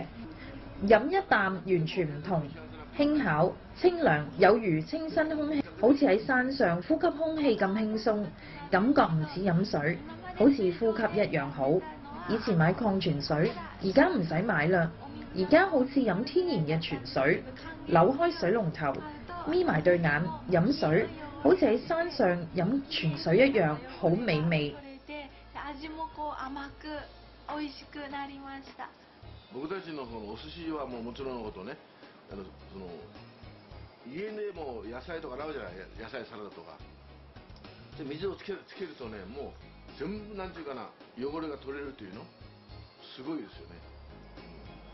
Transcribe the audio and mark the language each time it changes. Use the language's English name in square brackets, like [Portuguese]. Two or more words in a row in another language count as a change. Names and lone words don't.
[Cantonese] 飲一啖完全唔同，輕巧清涼，有如清新空氣，好似喺山上呼吸空氣咁輕鬆，感覺唔似飲水，好似呼吸一樣好。以前買礦泉水，而家唔使買啦，而家好似飲天然嘅泉水，扭開水龍頭，眯埋對眼飲水，好似喺山上飲泉水一樣，好美味。 [Japanese] 僕たちのお寿司はもちろんのことね、家でも野菜とか洗うじゃない、野菜サラダとかで水をつけるとね、もう全部なんていうかな、汚れが取れるというのすごいですよね。